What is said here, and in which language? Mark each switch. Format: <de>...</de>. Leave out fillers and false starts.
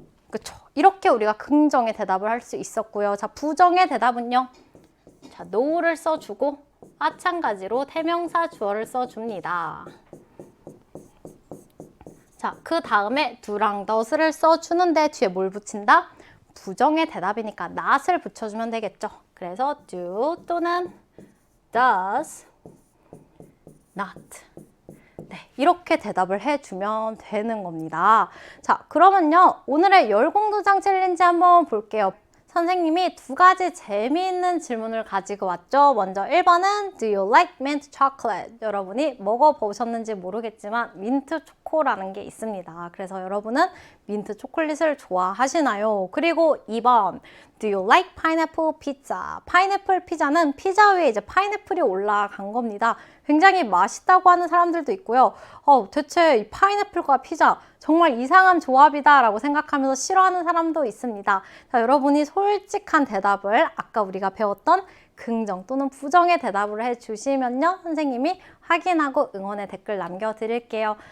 <ko>그쵸? 이렇게 우리가 긍정의 대답을 할 수 있었고요. 자, 부정의 대답은요. 자, no를 써주고 마찬가지로 대명사 주어를 써줍니다. 자, 그 다음에 do랑 does를 써주는데 뒤에 뭘 붙인다? 부정의 대답이니까 not을 붙여주면 되겠죠. 그래서</ko> <en>do 또는 does not.</en> <ko>네, 이렇게 대답을 해주면 되는 겁니다. 자, 그러면요, 오늘의 열공도장 챌린지 한번 볼게요. 선생님이 두 가지 재미있는 질문을 가지고 왔죠. 먼저 1번은</ko> <en>Do you like mint chocolate?</en> <ko>여러분이 먹어보셨는지 모르겠지만 민트 초코라는 게 있습니다. 그래서 여러분은 민트 초콜릿을 좋아하시나요? 그리고 2번</ko> <en>Do you like pineapple pizza?</en> <ko>파인애플 피자는 피자 위에 이제 파인애플이 올라간 겁니다. 굉장히 맛있다고 하는 사람들도 있고요. 대체 이 파인애플과 피자 정말 이상한 조합이다 라고 생각하면서 싫어하는 사람도 있습니다. 자, 여러분이 솔직한 대답을 아까 우리가 배웠던 긍정 또는 부정의 대답을 해주시면요, 선생님이 확인하고 응원의 댓글 남겨드릴게요.</ko>